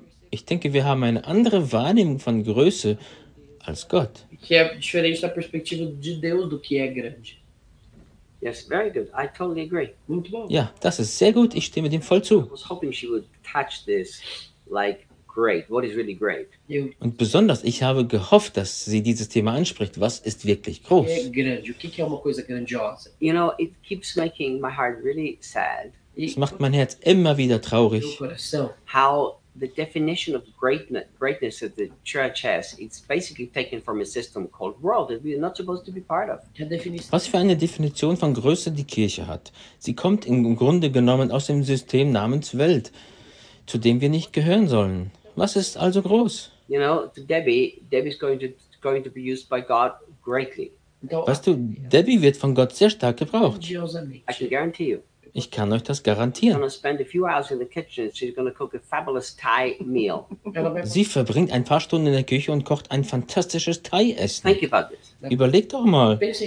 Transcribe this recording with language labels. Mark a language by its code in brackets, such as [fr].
[de] Ich denke, wir haben eine andere Wahrnehmung von Größe als Gott. [pt] Que é diferente da perspectiva de Deus do que é grande. [en] Yes, very good. I totally agree. [pt] Muito bom. [de] Ja, das ist sehr gut. Ich stimme dem voll zu. [en] I was hoping she would touch this, like great. What is really great? [de] Und besonders, ich habe gehofft, dass sie dieses Thema anspricht. Was ist wirklich groß? [pt] O que é uma coisa grandiosa? [en] You know, it keeps making my heart really sad. [de] Es macht mein Herz immer wieder traurig. [en] How the definition of greatness that the church has, it's basically taken from a system called world that we are not supposed to be part of. [de] Was für eine Definition von Größe die Kirche hat. Sie kommt im Grunde genommen aus dem System namens Welt, zu dem wir nicht gehören sollen. Was ist also groß? [en] You know, to Debbie is going to be used by God greatly. [de] Weißt du, Debbie wird von Gott sehr stark gebraucht. [en] I can guarantee you. [de] Ich kann euch das garantieren. Sie verbringt ein paar Stunden in der Küche und kocht ein fantastisches Thai-Essen. Überleg doch mal.